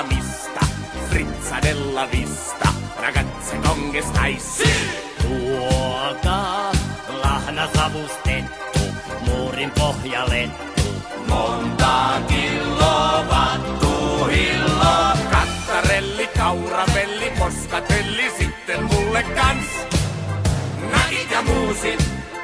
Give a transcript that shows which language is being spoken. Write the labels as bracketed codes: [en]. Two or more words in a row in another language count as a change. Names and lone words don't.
[it] mista, frizza della vista, ragazze con che stai sì. [fi] Tuokaa lahna savustettu, muurin pohjalettu. Monta kiloa vattuhilloa, kattarelli, kauravelli, moskatelli, sitten mulle kans. Nakit ja muusi,